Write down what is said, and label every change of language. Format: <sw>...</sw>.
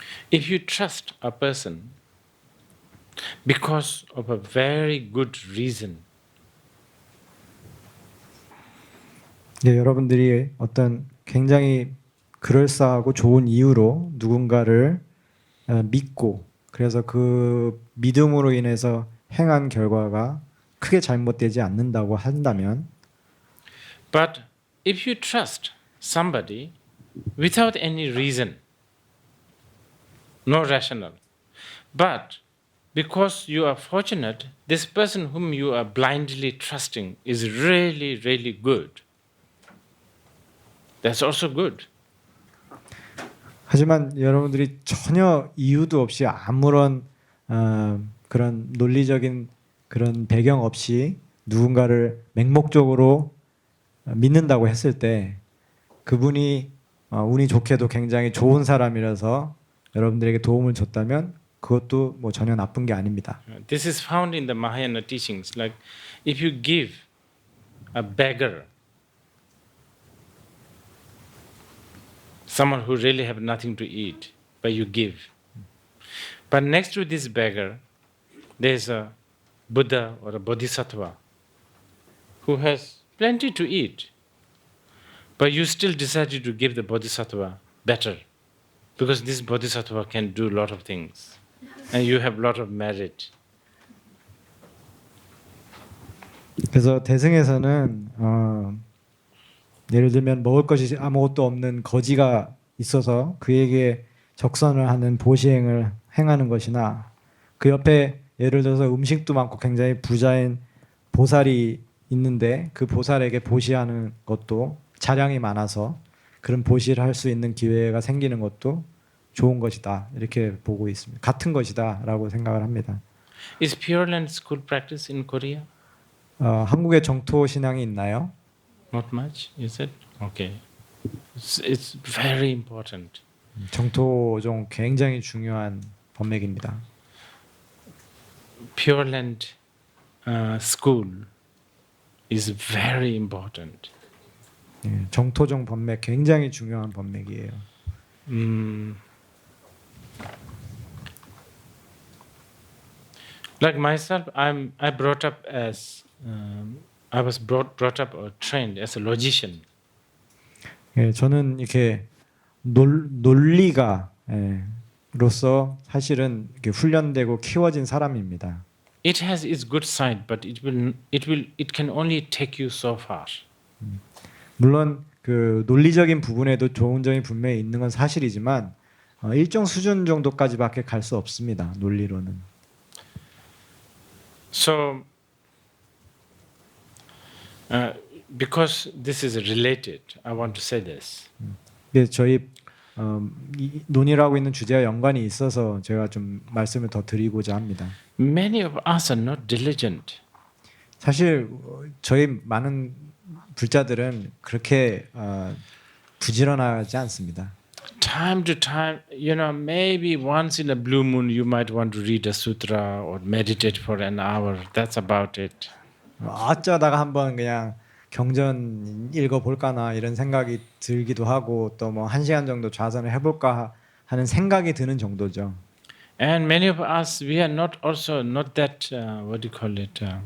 <en>If you trust a person because of a very good reason,</en> <ko>네, 여러분들이 어떤 굉장히 그럴싸하고 좋은 이유로 누군가를 믿고 그래서 그 믿음으로 인해서 행한 결과가 크게 잘못되지 않는다고 한다면</ko> <en>but if you trust somebody without any reason, no rational, but because you are fortunate, this person whom you are blindly trusting is really, really good, that's also good.</en> <ko>하지만 여러분들이 전혀 이유도 없이 아무런 그런 논리적인 그런 배경 없이 누군가를 맹목적으로 믿는다고 했을 때 그분이 운이 좋게도 굉장히 좋은 사람이라서 여러분들에게 도움을 줬다면 그것도 뭐 전혀 나쁜 게 아닙니다.</ko> <en>This is found in the Mahayana teachings. Like if you give a beggar, someone who really have nothing to eat, but you give. But next to this beggar, there's a Buddha or a Bodhisattva who has plenty to eat, but you still decided to give the Bodhisattva better, because this Bodhisattva can do a lot of things, and you have a lot of merit.</en> <ko>그래서 대승에서는 예를 들면 먹을 것이 아무것도 없는 거지가 있어서 그에게 적선을 하는 보시행을 행하는 것이나 그 옆에 예를 들어서 음식도 많고 굉장히 부자인 보살이 있는데 그 보살에게 보시하는 것도 자량이 많아서 그런 보시를 할 수 있는 기회가 생기는 것도 좋은 것이다 이렇게 보고 있습니다. 같은 것이다라고 생각을 합니다.</ko> <en>Is Pure Land school practice in Korea?</en> <ko>한국에 정토 신앙이 있나요?</ko> <en>Not much, is it? Okay. It's very important.</en> <ko>정토종 굉장히 중요한 법맥입니다.</ko> <en>Pure Land school is very important.</en> <ko>예, 정토종 법맥 굉장히 중요한 법맥이에요.</ko> <en>Like myself, I brought up as I was brought up or trained as a logician.</en> <ko>예, 저는 이렇게 논리가 로서 사실은 이렇게 훈련되고 키워진 사람입니다.</ko> <en>It has its good side, but it can only take you so far.</en> <ko>물론 그 논리적인 부분에도 좋은 점이 분명히 있는 건 사실이지만 일정 수준 정도까지밖에 갈 수 없습니다. 논리로는.</ko> <en>So, because this is related, I want to say this.</en> <ko>네, 저희 이 논의를 하고 있는 주제와 연관이 있어서 제가 좀 말씀을 더 드리고자 합니다.</ko> <en>Many of us are not diligent.</en> <ko>사실 저희 많은 불자들은 그렇게 부지런하지 않습니다.</ko> <en>Time to time, maybe once in a blue moon you might want to read a sutra or meditate for an hour. That's about it.</en> <ko>어쩌다가 한번 그냥 경전 읽어볼까나 이런 생각이 들기도 하고 또 뭐 1시간 정도 좌선을 해볼까 하는 생각이 드는 정도죠.</ko> <en>And many of us, we are not that, what do you call it?</en>